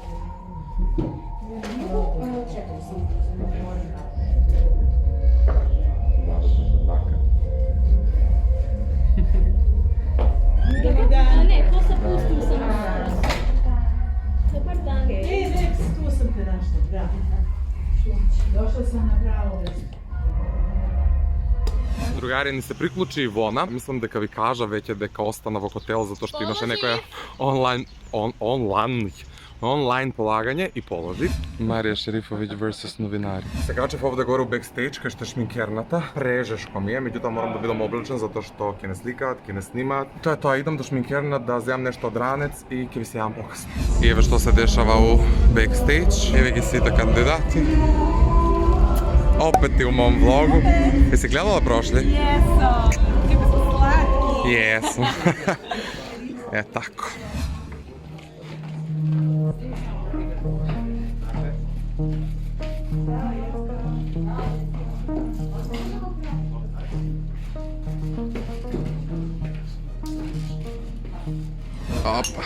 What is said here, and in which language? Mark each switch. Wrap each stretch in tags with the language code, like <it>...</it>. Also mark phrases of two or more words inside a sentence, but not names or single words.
<sr>A ne, to se pustim samo. Dobar dan. Vex, tu sam te našla, da. Došla sam na pravo mesto.</sr> <mk>Другари, ни се приклучи Ивона. Мислам дека ви кажа веќе дека остана во хотел затоа што имаше некоја онлайн полагање и положи. Марија Шерифовиќ versus новинари. Се качев овде горе у бекстејдж кај што е шминкерната. Прежешко ми е, меѓутоа морам да бидам облечен затоа што ќе не сликаат, ќе не снимаат. Тоа е тоа, идам до шминкерна да земам нешто од ранец и ќе ви се јавам покасно. И еве што се дешава у бекстејдж. Еве ги сите кандидати.</mk> <sr>Opet i u mom vlogu. Jesi gledala prošli? Jesu. Kako su slatki. Jesu. E tako. Opa.</sr>